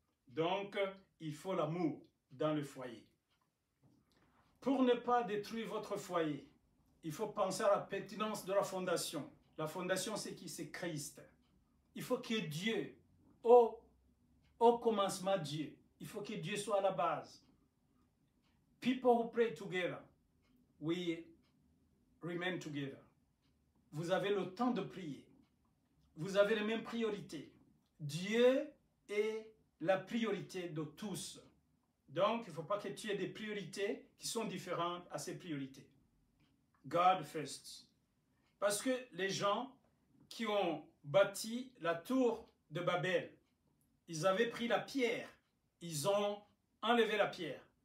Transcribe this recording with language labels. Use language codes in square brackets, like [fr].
[fr] Donc, il faut l'amour dans le foyer. Pour ne pas détruire votre foyer, il faut penser à la pertinence de la fondation. La fondation, c'est qui? C'est Christ. Il faut que Dieu, au commencement Dieu, il faut que Dieu soit à la base. [en] People who pray together, we remain together. [fr] Vous avez le temps de prier. Vous avez les mêmes priorités. Dieu est la priorité de tous. Donc, il ne faut pas que tu aies des priorités qui sont différentes à ces priorités. [en] God first. [fr] Parce que les gens qui ont bâti la tour de Babel, ils avaient pris la pierre, ils ont enlevé la pierre.